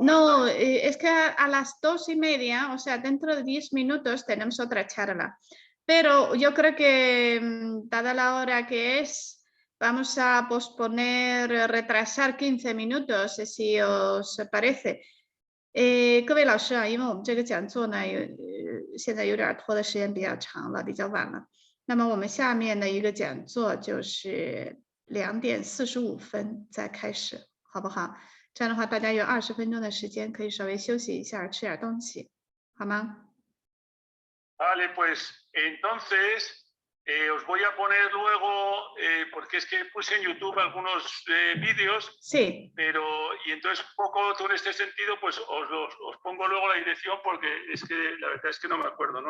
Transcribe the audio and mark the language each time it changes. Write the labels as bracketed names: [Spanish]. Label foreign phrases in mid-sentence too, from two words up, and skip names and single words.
[Spanish] no, es que a las 2:30, o sea, dentro de 10 minutos tenemos otra charla. Pero yo creo que, dada la hora que es, vamos a posponer, retrasar 15 minutos, si os parece. [Chinese] 各位老师啊，因为我们这个讲座呢，现在有点拖的时间比较长了，比较晚了。那么我们下面的一个讲座就是2:45再开始，好不好？这样的话，大家有20分钟的时间，可以稍微休息一下，吃点东西，好吗？ [Spanish] Vale, pues entonces os voy a poner luego, porque es que puse en YouTube algunos vídeos, sí. Y entonces un poco todo en este sentido, pues os pongo luego la dirección, porque es que la verdad es que no me acuerdo, ¿no?